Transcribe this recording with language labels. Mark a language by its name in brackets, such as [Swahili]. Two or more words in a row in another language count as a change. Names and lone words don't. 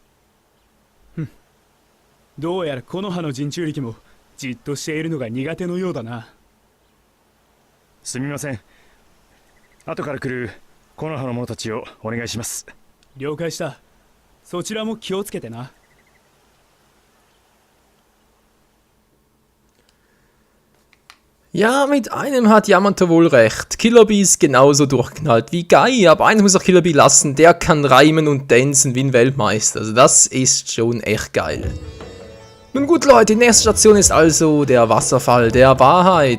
[Japanese] どうやら木の葉の人中力もじっとしているのが苦手のようだな。すみません。後から来る木の葉の者たちをお願いします。了解した。そちらも気をつけてな。 [German] Ja, mit einem hat Yamato wohl recht. Killer Bee ist genauso durchgeknallt wie Guy, aber eines muss auch Killer Bee lassen, der kann reimen und tanzen wie ein Weltmeister. Also das ist schon echt geil. Nun gut Leute, die nächste Station ist also der Wasserfall der Wahrheit.